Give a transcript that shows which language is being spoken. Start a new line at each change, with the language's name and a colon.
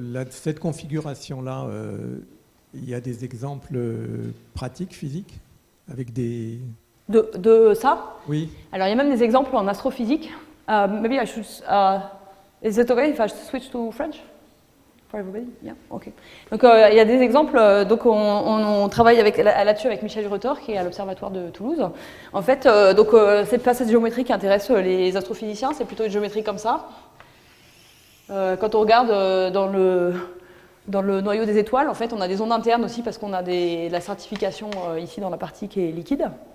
French: Cette configuration-là, il y a des exemples pratiques, physiques, avec des... De ça? Oui. Alors, il y a même des exemples en astrophysique.
English: Maybe I should... is it okay if I switch to French? For everybody? Yeah, okay.
French: Donc, il y a des exemples. Donc, on travaille là-dessus avec Michel Rutter, qui est à l'Observatoire de Toulouse. En fait, c'est pas cette géométrie qui intéresse les astrophysiciens, c'est plutôt une géométrie comme ça. Quand on regarde dans le noyau des étoiles, en fait, on a des ondes internes aussi parce qu'on a de la stratification ici dans la partie qui est liquide.